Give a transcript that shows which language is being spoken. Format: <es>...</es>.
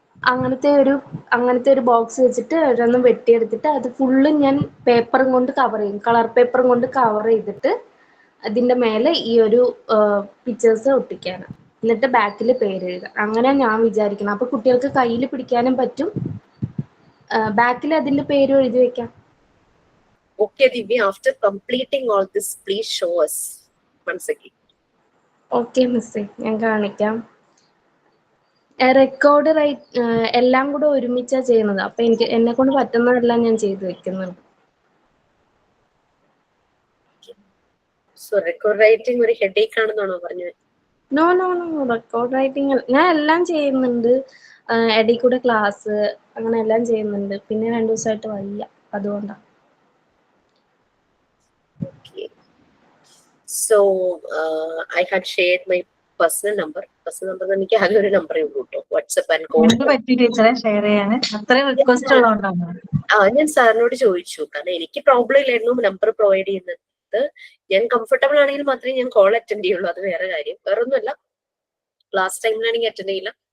<ml>അങ്ങനത്തെ ഒരു ബോക്സ് വെച്ചിട്ട് ഒരെണ്ണം വെട്ടിയെടുത്തിട്ട് അത് ഫുള്ള് ഞാൻ പേപ്പറും കൊണ്ട് കവർ ചെയ്യും, കളർ പേപ്പറും കൊണ്ട് കവർ ചെയ്തിട്ട് അതിന്റെ മേലെ ഈ ഒരു പിക്ചേഴ്സ് ഒട്ടിക്കാണ്. എന്നിട്ട് ബാക്കിൽ പേര് എഴുതുക. അങ്ങനെ ഞാൻ വിചാരിക്കണം. അപ്പൊ കുട്ടികൾക്ക് കയ്യിൽ പിടിക്കാനും പറ്റും, ബാക്കിൽ അതിന്റെ പേരും എഴുതി വെക്കാം.</ml> <en>Okay, Divya, after completing all this, please show us once again.</en> <ml>Okay മിസ്സേ, ഞാൻ കാണിക്കാം. റെക്കോർഡ് എല്ലാം കൂടെ ഒരുമിച്ചാ ചെയ്യുന്നത്. അപ്പൊ എന്നെ കൊണ്ട് പറ്റുന്നതെല്ലാം ഞാൻ ചെയ്തു വെക്കുന്നുണ്ട്.</ml> <en>So record writing</en> <ml>ഒരു ഹെഡേക്ക് ആണെന്നാണോ പറഞ്ഞത്? നോ, റെക്കോർഡ് റൈറ്റിംഗ് ഞാൻ എല്ലാം ചെയ്യുന്നുണ്ട്. ഇടയിൽ കൂടെ ക്ലാസ് അങ്ങനെ എല്ലാം ചെയ്യുന്നുണ്ട്. പിന്നെ 2 ദിവസമായിട്ട് വയ്യ, അതുകൊണ്ടാ.</ml> <en>Okay. So I had shared my personal number.</en> <ml>എനിക്ക് ആകെ ഒരു നമ്പറേ ഉള്ളൂ കേട്ടോ, വാട്സ്ആപ്പ് ആൻഡ് കോൾ. എനിക്ക് പറ്റി ടീച്ചറെ ഷെയർ ചെയ്യാൻ അത്രയും റിക്വസ്റ്റ് ഉള്ളതുകൊണ്ടാണ്. ഞാൻ സാറിനോട് ചോദിച്ചു, കാരണം എനിക്ക് പ്രോബ്ലം ഇല്ലായിരുന്നു നമ്പർ പ്രൊവൈഡ് ചെയ്യുന്നത്. ഞാൻ കംഫർട്ടബിൾ ആണെങ്കിൽ മാത്രമേ ഞാൻ കോൾ അറ്റൻഡ് ചെയ്യുള്ളൂ, അത് വേറെ കാര്യം. വേറൊന്നുമല്ല, ക്ലാസ് ടൈമിലാണെങ്കിൽ അറ്റൻഡ് ചെയ്യില്ല.</ml>